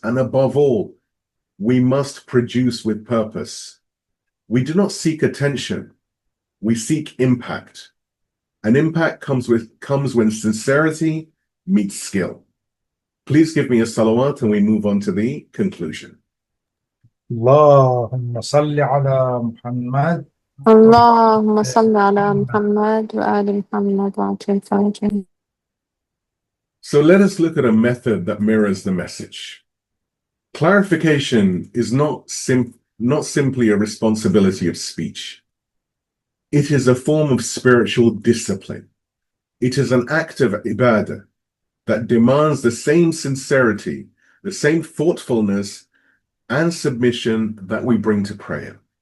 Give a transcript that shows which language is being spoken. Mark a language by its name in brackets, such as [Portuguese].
[English] And above all, we must produce with purpose. We do not seek attention. We seek impact. And impact comes when sincerity meets skill. Please give me a salawat and we move on to the conclusion. [Arabic] اللهم صل على محمد اللهم صل على محمد وآل محمد وعجل فرجهم. [English] So let us look at a method that mirrors the message. Clarification is not simply a responsibility of speech. It is a form of spiritual discipline. It is an act of ibadah that demands the same sincerity, the same thoughtfulness and submission that we bring to prayer.